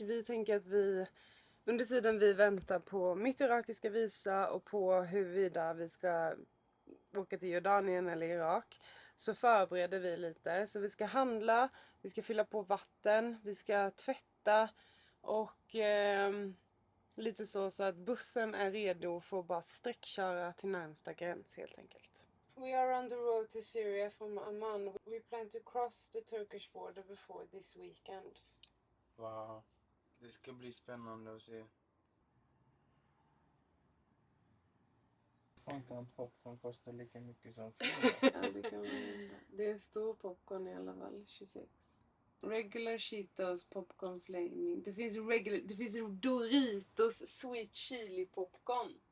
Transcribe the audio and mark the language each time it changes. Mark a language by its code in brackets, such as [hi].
[sv] Vi tänker att vi under tiden vi väntar på mitt irakiska visa och på huruvida vi ska åka till Jordanien eller Irak så förbereder vi lite. Så vi ska handla, vi ska fylla på vatten, vi ska tvätta och lite så att bussen är redo för att bara sträckköra till närmsta gräns helt enkelt. [en] We are on the road to Syria from Amman. We plan to cross the Turkish border before this weekend. Wow. [sv] Det ska bli spännande att se. Fan kan popcorn kosta lika mycket som Ja, det kan man hända. Det är en stor popcorn i alla fall, 26. [en] Regular Cheetos popcorn flaming. [sv] Det finns [en] Doritos sweet chili popcorn.